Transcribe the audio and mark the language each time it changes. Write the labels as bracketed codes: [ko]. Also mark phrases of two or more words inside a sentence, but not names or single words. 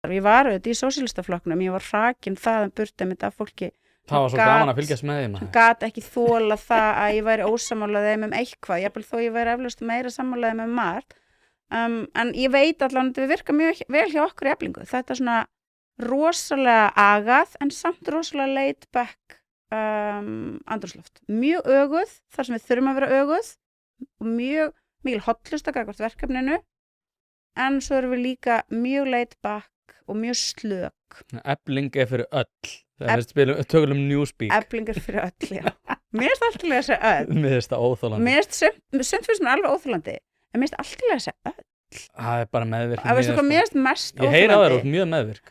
[is] Ég var auðvitað í sósíalistaflokknum, ég var hrakin það burt einmitt af fólki. Það var svo gaman að fylgjast með þeim. Gat ekki þola það að ég væri ósammála þeim eitthvað, jafnvel þó ég væri eflaust meira sammála þeim margt. En ég veit allan að þetta virkar mjög vel hjá okkur í Eflingu. Þetta er svona rosalega agað en samt rosalega [en] laid back [is] andrúmsloft. Mjög öguð, þar sem við þurfum að vera öguð, og mjög mikil hollusta gagnvart verkefninu, en svo erum við líka mjög [en] laid back [is] og mjög slök. Efling er fyrir öll. Það er tökulum newspeak. Efling er fyrir öll, já. Mér finnst alltaf að segja öll. Mér finnst það óþolandi. Sumt finnst mér alveg óþolandi, en mér finnst alltaf að segja öll. Það er bara meðvirk. Það veistu hvað mér finnst mest óþolandi. Ég heyri á þér og mjög meðvirk.